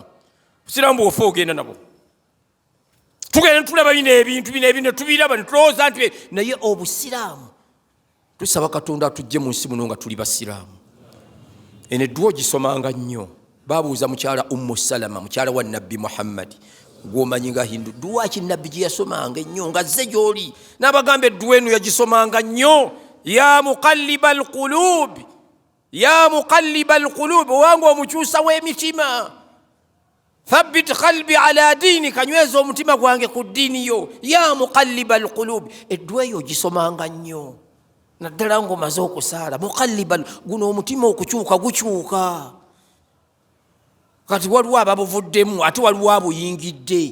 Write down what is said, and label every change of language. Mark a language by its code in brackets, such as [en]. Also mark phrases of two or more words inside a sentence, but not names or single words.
[lg] Busiraamu bw'ofa ogenda nabo, tugenda tulaba bino ebintu bino tubiraba ne tulowooza nti, naye obusiraamu tusaba Katonda atujje mu nsi muno nga tuli basiraamu. Eno edduwa ogisomanga nnyo. Babuuza mukyala Ummu Salama, mukyala wa Nabbi Muhammad, gw'omanyi nga Hindu, dduwa ki Nabbi gye yasomanga ennyo nga zze gy'oli? N'abagamba edduwa eno yagisomanga nnyo, [ar] يا مقلب القلوب يا مقلب القلوب, [lg] owange omukyusa w'emitima, [ar] ثبت قلبي على ديني, [lg] kanyweza omutima gwange ku ddiini yo, [ar] يا مقلب القلوب. [lg] Edduwa eyo ogisomanga nnyo naddala ng'omaze okusaala. Muqallibal, guno omutima okukyuka gukyuka. Kati waliwo ababuvuddemu, ate waliwo abuyingidde.